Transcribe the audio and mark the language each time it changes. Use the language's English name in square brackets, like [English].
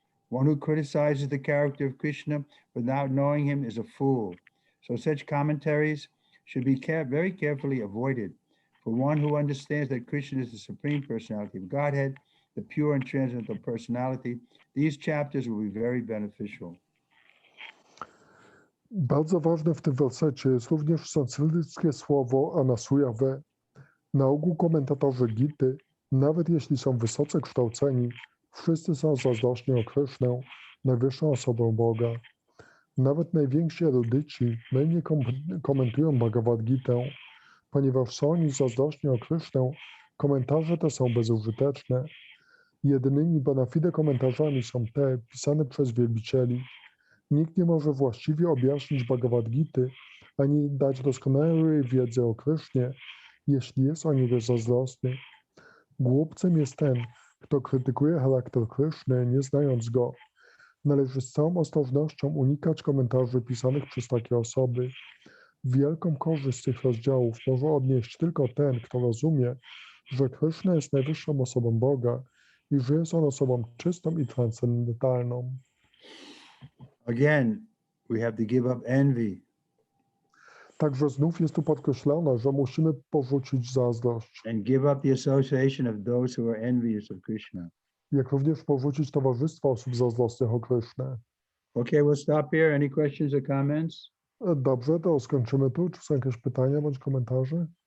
[English] One who criticizes the character of Krishna without knowing him is a fool. So such commentaries should be very carefully avoided. For one who understands that Krishna is the Supreme Personality of Godhead, the pure and transcendental personality, these chapters will be very beneficial. [Polish] Bardzo ważne w tym wersecie jest również sanskryckie słowo anasuyawe. Na ogół komentatorzy Gity, nawet jeśli są wysoce kształceni, wszyscy są zazdrośni o Krishnę, najwyższą osobę Boga. Nawet najwięksi erudyci najmniej komentują Bhagavad Gitę, ponieważ są oni zazdrośni o Krishnę, komentarze te są bezużyteczne. Jedynymi bona fide komentarzami są te pisane przez wielbicieli. Nikt nie może właściwie objaśnić Bhagavad Gity, ani dać doskonałej wiedzy o Krishnie, jeśli jest o niego zazdrosny. Głupcem jest ten, kto krytykuje charakter Krishny, nie znając go. Należy z całą ostrożnością unikać komentarzy pisanych przez takie osoby. Wielką korzyść z tych rozdziałów może odnieść tylko ten, kto rozumie, że Krishna jest najwyższą osobą Boga i że jest on osobą czystą i transcendentalną. [English] Again, we have to give up envy. [Polish] Także znów jest tu podkreślone, że musimy porzucić zazdrość, [English] And give up the association of those who are envious of Krishna. [Polish] jak również porzucić towarzystwo osób zazdrosnych o Krishnę. [English] Okay, we'll stop here. Any questions or comments? [Polish] Dobrze, to skończymy tu. Czy są jakieś pytania bądź komentarze?